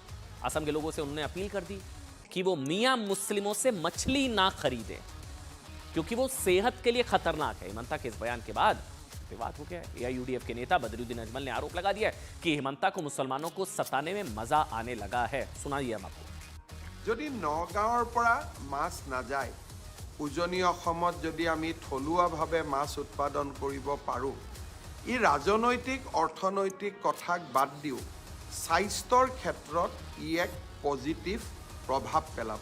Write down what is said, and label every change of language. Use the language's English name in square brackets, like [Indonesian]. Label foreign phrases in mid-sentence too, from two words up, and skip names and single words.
[Hindi] असम के लोगों से उन्होंने अपील कर दी कि वो मियां मुस्लिमों से मछली ना खरीदें क्योंकि वो सेहत के लिए खतरनाक है। हिमंता के इस बयान के बाद विवाद हो गया है। एआईयूडीएफ के नेता बदरुद्दीन अजमल ने आरोप लगा दिया है कि हिमंता को मुसलमानों को सताने में मजा आने लगा है। सुनाइए हम आपको। [Assamese] যদি নগাঁৱৰ পৰা মাছ নাযায়, উজনি অসমত যদি আমি থলুৱাভাৱে মাছ উৎপাদন কৰিব পাৰোঁ, ই ৰাজনৈতিক অৰ্থনৈতিক কথাক বাদ দিও স্বাস্থ্যৰ ক্ষেত্ৰত ই এক পজিটিভ প্ৰভাৱ পেলাব।